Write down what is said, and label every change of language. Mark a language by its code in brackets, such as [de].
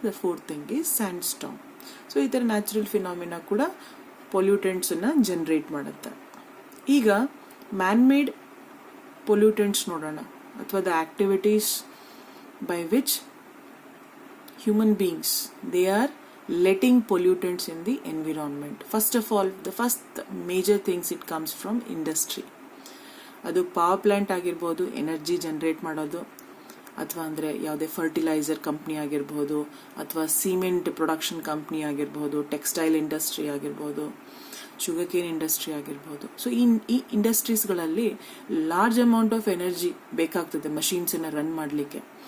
[en] The fourth thing is sand storm. [kn] So ಈ ಥರ natural phenomena ಕೂಡ ಪೊಲ್ಯೂಟೆಂಟ್ಸನ್ನು ಜನರೇಟ್ ಮಾಡುತ್ತೆ. ಈಗ ಮ್ಯಾನ್-ಮೇಡ್ ಪೊಲ್ಯೂಟೆಂಟ್ಸ್ ನೋಡೋಣ, ಅಥವಾ [en] The activities by which human beings they are letting pollutants in the environment. First of all, the first major things it comes from industry. [kn] ಅದು power plant ಆಗಿರ್ಬೋದು, energy generate ಮಾಡೋದು, ಅಥವಾ ಅಂದರೆ ಯಾವುದೇ ಫರ್ಟಿಲೈಸರ್ ಕಂಪ್ನಿ ಆಗಿರ್ಬೋದು, ಅಥವಾ ಸಿಮೆಂಟ್ ಪ್ರೊಡಕ್ಷನ್ ಕಂಪ್ನಿ ಆಗಿರ್ಬೋದು, textile industry ಆಗಿರ್ಬೋದು, ಶುಗರ್ ಕೇನ್ ಇಂಡಸ್ಟ್ರಿ ಆಗಿರ್ಬೋದು. ಸೊ ಈ ಇಂಡಸ್ಟ್ರೀಸ್ಗಳಲ್ಲಿ [en] large amount of energy [kn] ಬೇಕಾಗ್ತದೆ ಮಷೀನ್ಸನ್ನು ರನ್ ಮಾಡಲಿಕ್ಕೆ.